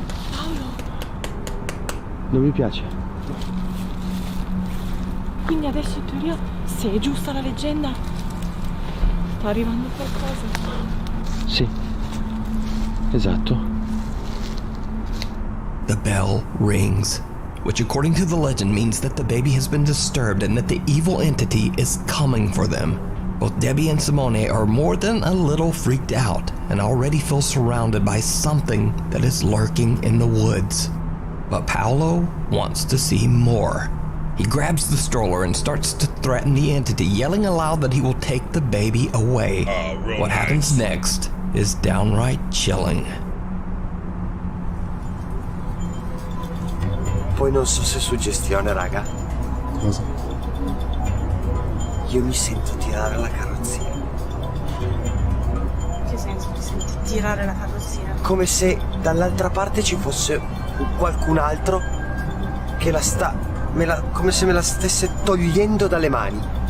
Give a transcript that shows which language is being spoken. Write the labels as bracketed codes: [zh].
[it] Paolo! Non mi piace. Quindi adesso in teoria, se è giusta la leggenda, sta arrivando qualcosa. Sì. Esatto. [en] The bell rings, which according to the legend means that the baby has been disturbed and that the evil entity is coming for them. Both Debbie and Simone are more than a little freaked out and already feel surrounded by something that is lurking in the woods. But Paolo wants to see more. He grabs the stroller and starts to threaten the entity, yelling aloud that he will take the baby away. What happens next is downright chilling. [it] Poi non so se è suggestione, raga. Cosa? Io mi sento tirare la carrozzina. Che senso ti senti tirare la carrozzina? Come se dall'altra parte ci fosse qualcun altro che come se me la stesse togliendo dalle mani.